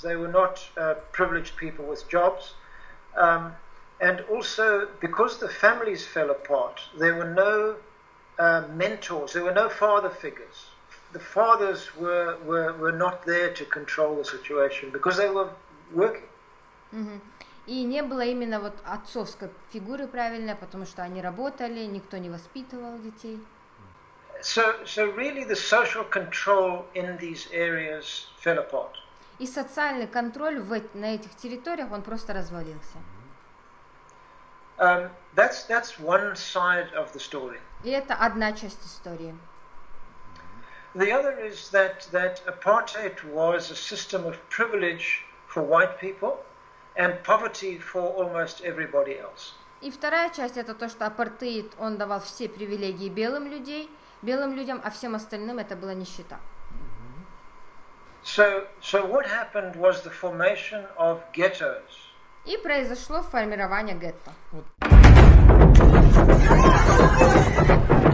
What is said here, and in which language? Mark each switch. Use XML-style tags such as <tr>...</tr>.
<en>They were not privileged people with jobs. And also, because the families fell apart, there were no mentors, there were no father figures. The fathers were not there to control the situation because they were working.</en> <ru>И не было именно вот отцовской фигуры правильной, потому что они работали, никто не воспитывал детей.</ru> <en>So really the social control in these areas fell apart.</en> <ru>И социальный контроль на этих территориях, он просто развалился.</ru> <en>That's one side of the story.</en> <ru>И это одна часть истории.</ru> <en>The other is that apartheid was a system of privilege for white people and poverty for almost everybody else.</en> <ru>И вторая часть это то, что апартеид, он давал все привилегии белым людям, а всем остальным это была нищета.</ru> <en>So what happened was the formation of ghettos.</en> <ru>И произошло формирование гетто.</ru>